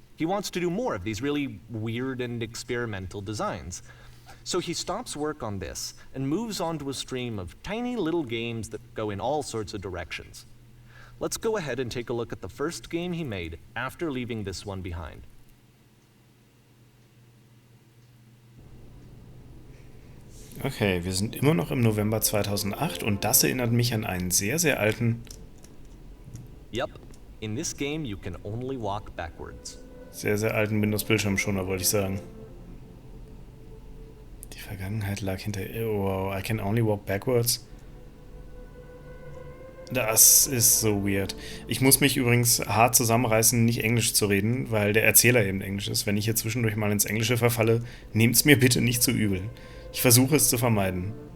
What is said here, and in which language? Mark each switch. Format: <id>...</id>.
<en>He wants to do more of these really weird and experimental designs. So he stops work on this and moves on to a stream of tiny little games that go in all sorts of directions. Let's go ahead and take a look at the first game he made after leaving this one behind.</en> <de>Okay, wir sind immer noch im November 2008 und das erinnert mich an einen sehr, sehr alten,</de> <en>Yup, in this game you can only walk backwards.</en> <de>sehr, sehr alten Windows-Bildschirmschoner, wollte ich sagen. Die Vergangenheit lag hinter...</de> <en>Wow, I can only walk backwards.</en> <de>Das ist so weird. Ich muss mich übrigens hart zusammenreißen, nicht Englisch zu reden, weil der Erzähler eben Englisch ist. Wenn ich hier zwischendurch mal ins Englische verfalle, nehmt's mir bitte nicht zu übel. Ich versuche es zu vermeiden.</de>